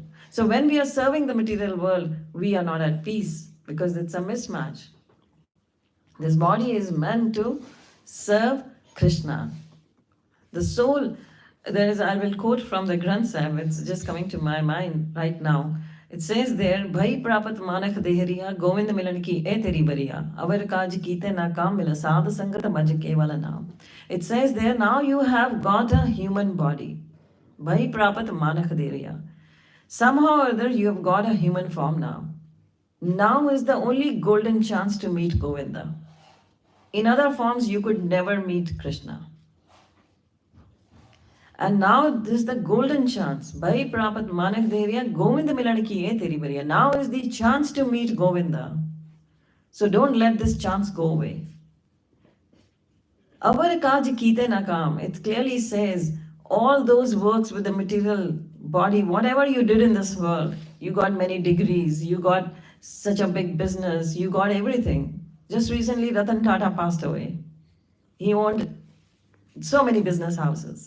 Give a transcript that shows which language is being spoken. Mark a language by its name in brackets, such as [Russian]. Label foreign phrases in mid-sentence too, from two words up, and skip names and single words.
[English] So when we are serving the material world, we are not at peace, because it's a mismatch. This body is meant to serve Krishna. The soul, I will quote from the Granth Sahib, it's just coming to my mind right now. It says there, [Punjabi] ਭਈ ਪਰਾਪਤਿ ਮਾਨੁਖ ਦੇਹੁਰੀਆ ਗੋਬਿੰਦ ਮਿਲਣ ਕੀ ਇਹ ਤੇਰੀ ਬਰੀਆ ਅਵਰਿ ਕਾਜ ਕਿਤੈ ਨ ਕਾਮ ਮਿਲੁ ਸਾਧ ਸੰਗਤਿ ਭਜੁ ਕੇਵਲ ਨਾਮ. [English] It says there, now you have got a human body. [Punjabi] ਭਈ ਪਰਾਪਤਿ ਮਾਨੁਖ ਦੇਹੁਰੀਆ. [English] Somehow or other you have got a human form now. Now is the only golden chance to meet Govinda. In other forms you could never meet Krishna. And now this is the golden chance. [Punjabi] ਭਈ ਪਰਾਪਤਿ ਮਾਨੁਖ ਦੇਹੁਰੀਆ ਗੋਬਿੰਦ ਮਿਲਣ ਕੀ ਇਹ ਤੇਰੀ ਬਰੀਆ. [English] Now is the chance to meet Govinda. So don't let this chance go away. [Punjabi] ਅਵਰਿ ਕਾਜ ਕਿਤੈ ਨ ਕਾਮ. [English] It clearly says, all those works with the material body, whatever you did in this world, you got many degrees, you got such a big business, you got everything. Just recently, Ratan Tata passed away. He owned so many business houses.